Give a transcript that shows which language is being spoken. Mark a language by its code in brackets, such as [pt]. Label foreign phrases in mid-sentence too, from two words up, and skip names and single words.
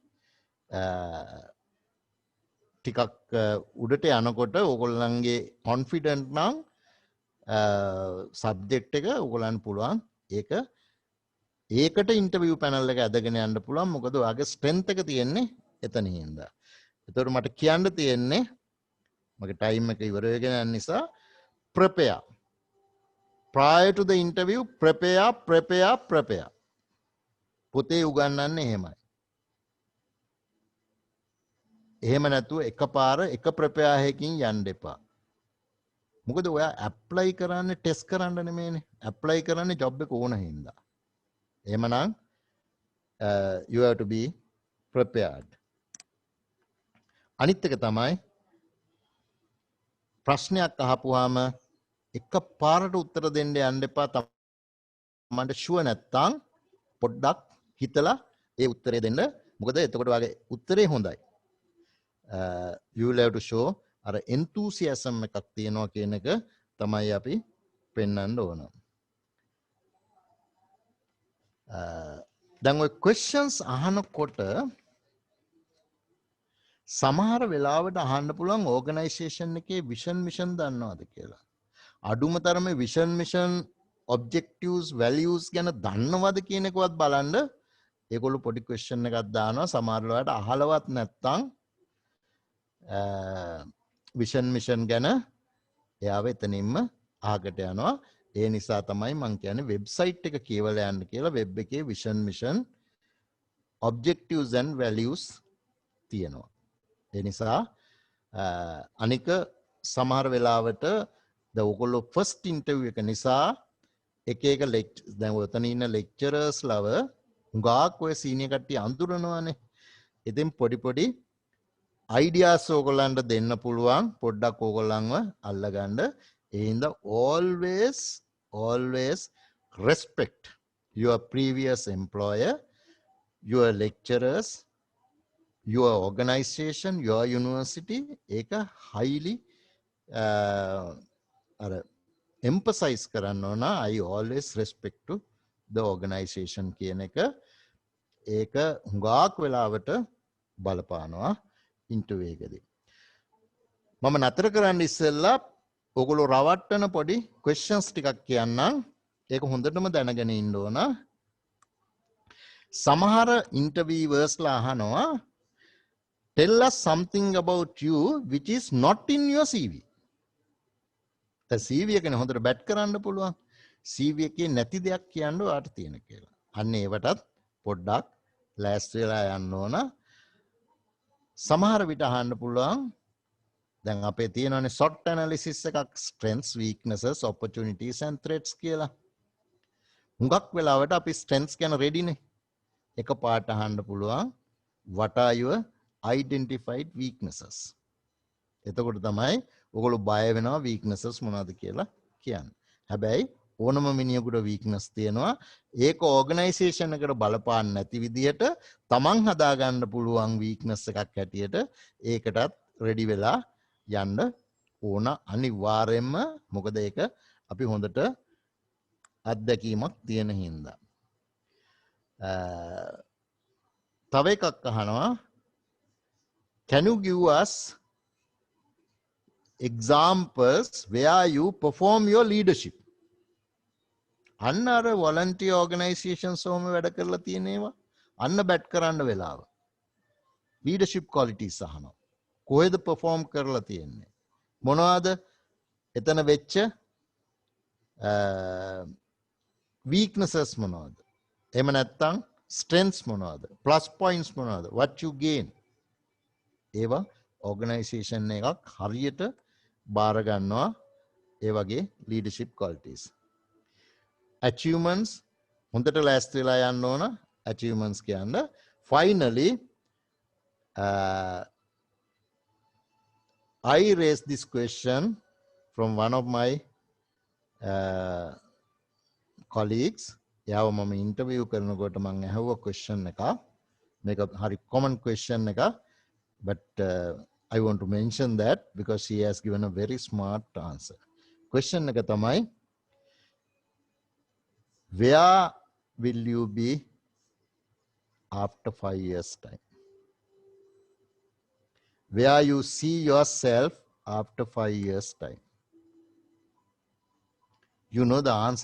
[si] ටිකක් උඩට යනකොට ඕගොල්ලන්ගේ කොන්ෆිඩන්ට් නම් සබ්ජෙක්ට් එක ඕගොල්ලන් පුළුවන් ඒකට [en] interview panel [si] එක ඇදගෙන යන්න පුළුවන්. මොකද ඔයාගේ ස්ට්‍රෙන්ත් එක තියෙන්නේ එතනින් හින්දා. ඒතකොට මට කියන්න තියෙන්නේ මගේ ටයිම් එක ඉවර වෙගෙන යන නිසා prepare. [en] Prior to the interview prepare. [si] පොතේ උගන්වන්නේ එහෙමයි. එහෙම නැතුව එකපාර එක ප්‍රපෙයා එකකින් යන්න එපා. මොකද ඔයා ඇප්ලයි කරන්නේ ටෙස්ට් කරන්න නෙමෙයිනේ. ඇප්ලයි කරන්නේ ජොබ් එක ඕන හින්දා. එහෙමනම් [en] you have to be prepared. [si] අනිත් එක තමයි ප්‍රශ්නයක් අහපුවාම එකපාරට උත්තර දෙන්න යන්න එපා. තමන්ට ෂුවර් නැත්තම් පොඩ්ඩක් හිතලා ඒ උත්තරේ දෙන්න. මොකද එතකොට වගේ උත්තරේ හොඳයි. [en] You will have to show [si] අර enthusiasm එකක් තියෙනවා කියන එක තමයි අපි පෙන්වන්න ඕන. දැන් ඔය questions අහනකොට සමහර වෙලාවට අහන්න පුළුවන් ඕගනයිසේෂන් එකේ [en] vision mission [si] දන්නවද කියලා. අඩුම තරමේ [en] vision mission objectives values [si] ගැන දන්නවද කියන එකවත් බලන්න ඒගොල්ලෝ පොඩි question එකක් දානවා. සමහර වෙලාවට අහලවත් නැත්තම් [en] vision mission [si] ගැන එයාව එතනින්ම අහකට යනවා. ඒ නිසා තමයි මම කියන්නේ වෙබ්සයිට් එක කියවලා යන්න කියලා. වෙබ් එකේ [en] vision mission objectives and values [si] තියෙනවා. ඒ නිසා අනික සමහර වෙලාවට දැන් ඔයගොල්ලෝ [en] first interview [si] එක නිසා එක දැන් ඔතන ඉන්න ලෙක්චරර්ස් ලව හුඟක් ඔය සීනියර් කට්ටිය අඳුරනවානේ. ඉතින් පොඩි ideas ඕගොල්ලන්ට දෙන්න පුළුවන්. පොඩ්ඩක් ඕගොල්ලන්ව අල්ලගන්න. ඒ හින්දා [en] always respect your previous employer, your lecturers, your organization, your university [si] ඒක highly අර emphasize කරන්න ඕන [en] I always respect to the organization [si] කියන එක ඒක හුඟක් වෙලාවට බලපානවා ඉන්ටර්විව් එකදී. මම නතර කරන්න ඉස්සෙල්ලා ඔයගොල්ලෝ රවට්ටන පොඩි questions ටිකක් කියන්නම්. ඒක හොඳටම දැනගෙන ඉන්න ඕන. සමහර ඉන්ටර්විවර්ස්ලා අහනවා [en] tell us something about you which is not in your CV. the CV [si] එකනේ හොඳට බැට් කරන්න පුළුවන්. CV එකේ නැති දෙයක් කියන්න ඔයාට තියෙන කියලා. අන්න ඒවටත් පොඩ්ඩක් ලෑස්ති වෙලා යන්න ඕන. සමහර විට අහන්න පුළුවන් දැන් අපේ තියෙනවානේ [en] SWOT analysis [si] එකක් [en] strengths weaknesses opportunities and threats [si] කියලා. හුඟක් වෙලාවට අපි strengths ගැන ready නේ. එක පාට අහන්න පුළුවන් [en] what are your identified weaknesses. [si] එතකොට තමයි ඔයගොල්ලෝ බය වෙනවා weaknesses මොනවද කියලා කියන්නේ. හැබැයි ඕනම මිනිහෙකුට weakness තියෙනවා. ඒක organization එකට බලපාන්නේ නැති විදිහට තමන් හදාගන්න පුළුවන් weakness එකක් හැටියට ඒකටත් ready වෙලා යන්න ඕන අනිවාර්යෙන්ම. මොකද ඒක අපි හොඳට අත්දැකීමක් තියෙන හින්දා. තව එකක් අහනවා [en] can you give us examples where you perform your leadership? [si] අන්න අර [en] volunteer organizations [si] වලම වැඩ කරලා තියෙන ඒවා අන්න බැට් කරන්න වෙලාව. leadership qualities අහනවා. කොහෙද perform කරලා තියෙන්නේ? මොනවාද එතන වෙච්ච weaknesses මොනවද? එහෙම නැත්නම් strengths මොනවද? [en] plus points [si] මොනවද? [en] what you gain? [si] ඒවා organization එකක් හරියට බාර ගන්නවා ඒ වගේ [en] leadership qualities. [si] achievements හොඳට ලෑස්ති වෙලා යන්න ඕන achievements කියන්න. [en] finally I raised this question from one of my colleagues. [si] එයාව මම ඉන්ටර්විව් කරනකොට මම අහුව question එක. මේක හරි common question එක. [en] But I want to mention that because he has given a very smart answer. Question [si] එක තමයි [en] where will you be after 5 years time? Where you see yourself after 5 years time? You know the answer.